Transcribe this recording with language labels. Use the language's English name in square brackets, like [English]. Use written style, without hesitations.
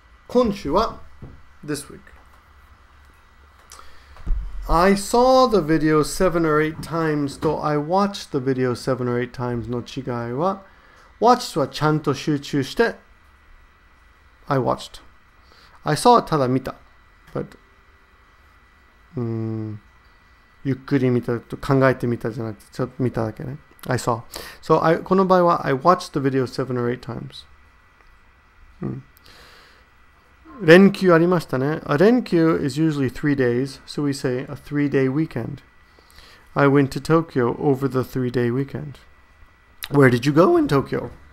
[Japanese] 今週は [English] this week. I saw the video 7 or 8 times, though I watched the video 7 or 8 times [Japanese] の違いは [English] watched [Japanese] はちゃんと集中して [English] I watched. I saw [Japanese] はただ見た but ゆっくり見たと考えてみたじゃなくてちょっと見ただけね I saw. [English] So [Japanese] この場合は [English] I watched the video 7 or 8 times. [Japanese] 連休ありましたね. [English] A 連休 is usually 3 days, so we say a 3-day weekend. I went to Tokyo over the 3-day weekend. Where did you go in Tokyo?